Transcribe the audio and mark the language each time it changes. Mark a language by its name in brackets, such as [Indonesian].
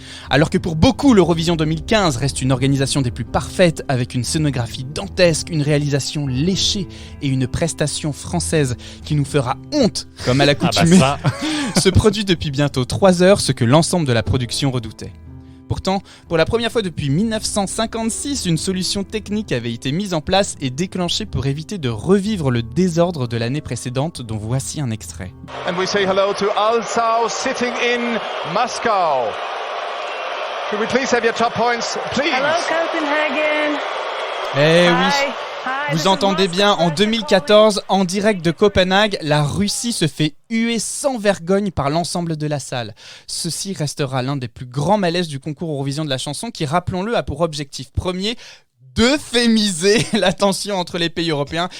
[French] Alors que pour beaucoup, l'Eurovision 2015 reste une organisation des plus parfaites, avec une scénographie dantesque, une réalisation léchée et une prestation française qui nous fera honte, comme à l'accoutumée, se produit depuis bientôt 3 heures ce que l'ensemble de la production redoutait. Pourtant, pour la première fois depuis 1956, une solution technique avait été mise en place et déclenchée pour éviter de revivre le désordre de l'année précédente, dont voici un extrait. [English] And we say hello to Alsau sitting in Moscow. Could we please have your top points, please? Hello, Copenhagen. Eh Hi. [French] oui, Vous entendez bien, en 2014, en direct de Copenhague, la Russie se fait huer sans vergogne par l'ensemble de la salle. Ceci restera l'un des plus grands malaises du concours Eurovision de la chanson qui, rappelons-le, a pour objectif premier d'euphémiser la tension entre les pays européens.